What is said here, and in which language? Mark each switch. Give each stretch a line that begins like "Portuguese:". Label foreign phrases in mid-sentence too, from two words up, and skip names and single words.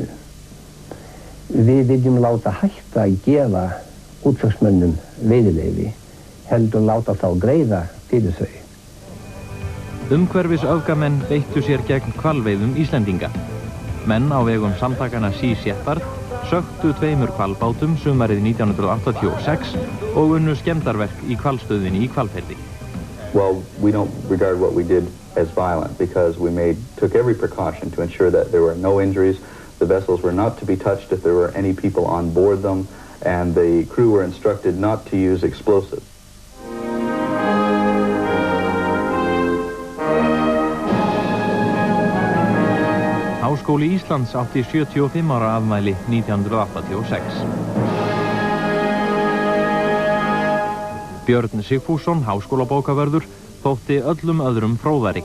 Icelandic: Við viljum láta hætta að gefa útflagsmönnum veiðileyfi, heldur láta þá greiða fyrir þau. Umhverfis öfgamenn beittu sér gegn hvalveiðum Íslendinga. Menn á vegum samtakana Sea Shepherd söktu 2 hvalbátum sumarið 1986 og unnu skemmdarverk í hvalstöðinni í Hvalfirði.
English: Well, we don't regard what we did as violent because we took every precaution to ensure that there were no injuries. The vessels were not to be touched if there were any people on board them, and the crew were instructed not to use explosives.
Icelandic: Háskóli Íslands átti 75 ára afmæli 1986. Björn Sigfússon, háskólabókavörður, þótti öllum öðrum fróðari.